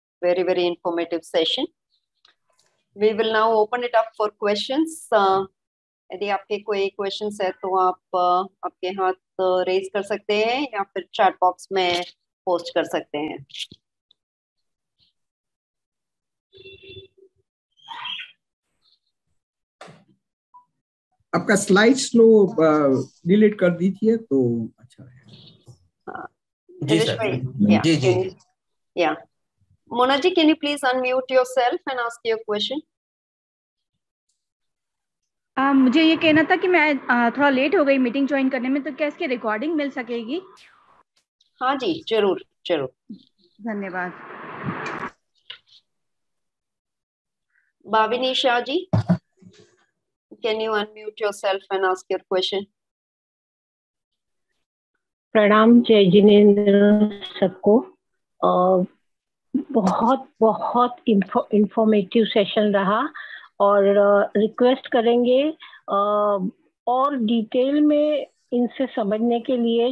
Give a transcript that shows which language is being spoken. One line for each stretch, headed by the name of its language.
English: Very, very informative session. We will now open it up for questions.
Hindi: यदि आपके कोई questions है तो आप आपके हाथ रेज कर सकते हैं या फिर चैट बॉक्स में पोस्ट कर सकते हैं। आपका स्लाइड स्लो डिलीट कर दीजिए तो अच्छा है। जी sir. Ji ji.
English: Yeah. Mona ji, can you please unmute yourself and ask your question?
Hindi: मुझे ये कहना था कि मैं थोड़ा लेट हो गई मीटिंग ज्वाइन करने में, तो क्या इसकी रिकॉर्डिंग मिल सकेगी? हाँ जी, जरूर जरूर। धन्यवाद।
English: Bhavini Shah ji, can you unmute yourself and ask your question?
Hindi: प्रणाम जय जिनेंद्र सबको। बहुत बहुत इंफॉर्मेटिव सेशन रहा और रिक्वेस्ट करेंगे और डिटेल में इनसे समझने के लिए।